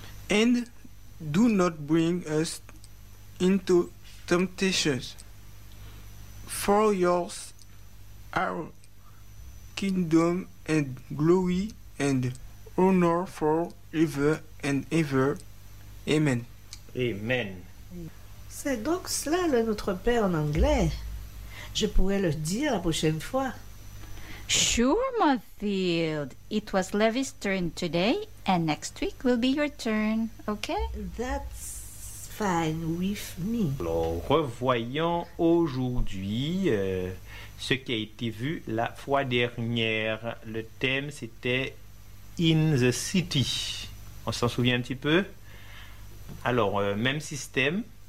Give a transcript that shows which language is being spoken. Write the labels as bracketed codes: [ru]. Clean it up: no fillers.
[en] And do not bring us into temptations, for yours are kingdom and glory and honor for ever and ever. Amen. Amen. [fr] C'est donc cela le Notre Père en anglais. Je pourrais le dire la prochaine fois. [en] Sure, Mathilde. It was Levi's turn today, and next week will be your turn, okay? That's fine with me. [fr] Alors, revoyons aujourd'hui ce qui a été vu la fois dernière. Le thème, c'était In the City. On s'en souvient un petit peu? Alors, même système.